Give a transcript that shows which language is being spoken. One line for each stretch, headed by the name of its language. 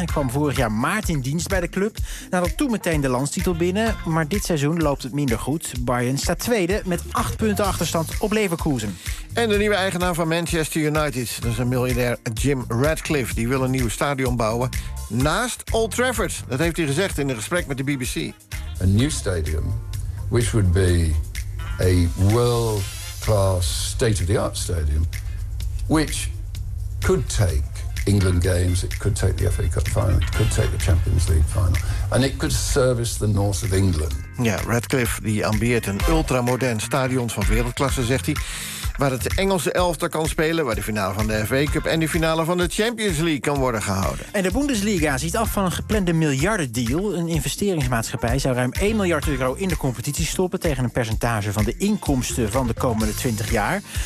Dutch: Hij kwam vorig jaar maart in dienst bij de club. Hij had toen meteen de landstitel binnen, maar dit seizoen loopt het minder goed. Bayern staat tweede met 8 punten achterstand op Leverkusen. En de nieuwe eigenaar van Manchester United, dat is een miljardair Jim Ratcliffe. Die wil een nieuw stadion bouwen naast Old Trafford. Dat heeft hij gezegd in een gesprek met de BBC. Een nieuw stadion,
English: which would be a world-class state-of-the-art stadion, which could take England games, it could take the FA Cup final, it could take the Champions League final, and it could service the north of England.
Dutch: Ja, Ratcliffe die ambieert een ultramodern stadion van wereldklasse, zegt hij, waar het Engelse elftal kan spelen, waar de finale van de FA Cup en de finale van de Champions League kan worden gehouden. En de Bundesliga ziet af van een geplande miljardendeal. Een investeringsmaatschappij zou ruim 1 miljard euro in de competitie stoppen tegen een percentage van de inkomsten van de komende 20 jaar.